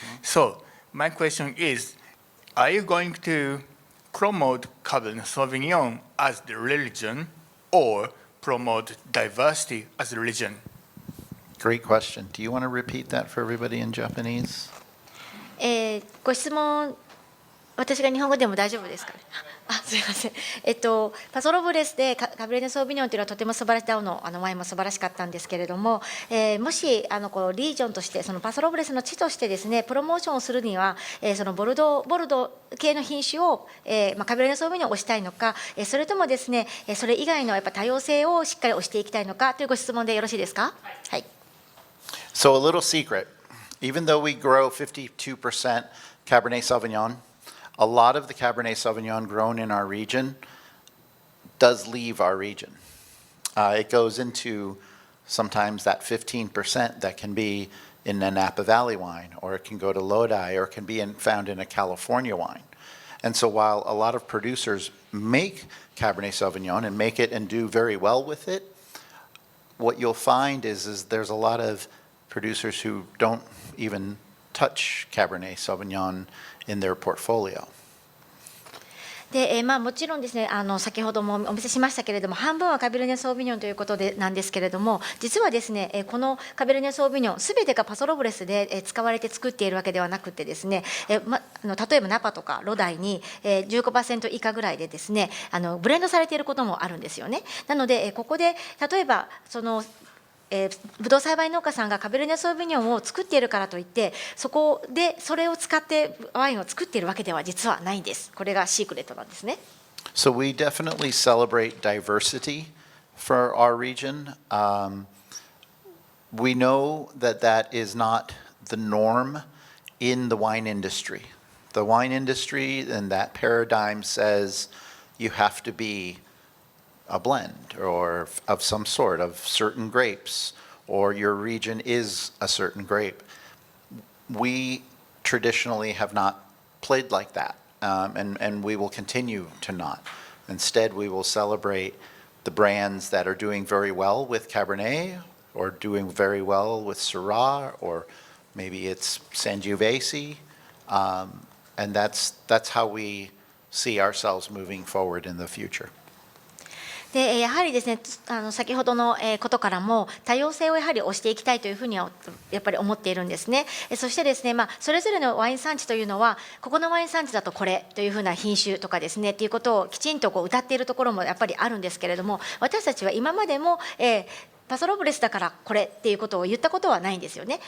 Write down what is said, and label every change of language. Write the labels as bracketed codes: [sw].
[en] So my question is, are you going to promote Cabernet Sauvignon as the religion or promote diversity as a religion? Great question. Do you want to repeat that for everybody in Japanese? [ja] ご質問、私が日本語でも大丈夫ですかね。すみません。パソロブレスでカベルネ・ソービニョンというのはとても素晴らしいダウのワインも素晴らしかったんですけれども、もしこうリージョンとしてそのパソロブレスの地としてですねプロモーションをするには、そのボルドー系の品種を、カベルネ・ソービニョンを推したいのか、それともですねそれ以外のやっぱ多様性をしっかり推していきたいのかというご質問でよろしいですか。はい。 [en] So a little secret. Even though we grow 52% Cabernet Sauvignon, a lot of the Cabernet Sauvignon grown in our region does leave our region. It goes into sometimes that 15% that can be in a Napa Valley wine, or it can go to Lodi, or it can be found in a California wine. And so while a lot of producers make Cabernet Sauvignon and make it and do very well with it, what you'll find is there's a lot of producers who don't even touch Cabernet Sauvignon in their portfolio. [ja] でもちろんですね先ほどもお見せしましたけれども半分はカベルネ・ソービニョンということでなんですけれども実はですねこのカベルネ・ソービニョンすべてがパソロブレスで使われて作っているわけではなくてですね例えばナパとかロダイに 15% 以下ぐらいでですねブレンドされていることもあるんですよね。なのでここで例えばそのブドウ栽培農家さんがカベルネ・ソービニョンを作っているからといってそこでそれを使ってワインを作っているわけでは実はないんです。これがシークレットなんですね。 [en] So we definitely celebrate diversity for our region. We know that that is not the norm in the wine industry. The wine industry and that paradigm says you have to be a blend or of some sort of certain grapes, or your region is a certain grape. We traditionally have not played like that, and we will continue to not. Instead, we will celebrate the brands that are doing very well with Cabernet, or doing very well with Syrah, or maybe it's Sangiovese, and that's how we see ourselves moving forward in the future. [ja] でやはりですね先ほどのことからも多様性をやはり推していきたいというふうにはやっぱり思っているんですね。そしてですねそれぞれのワイン産地というのはここのワイン産地だとこれというふうな品種とかですねっていうことをきちんと謳っているところもやっぱりあるんですけれども私たちは今までもパソロブレスだからこれっていうことを言ったことはないんですよね。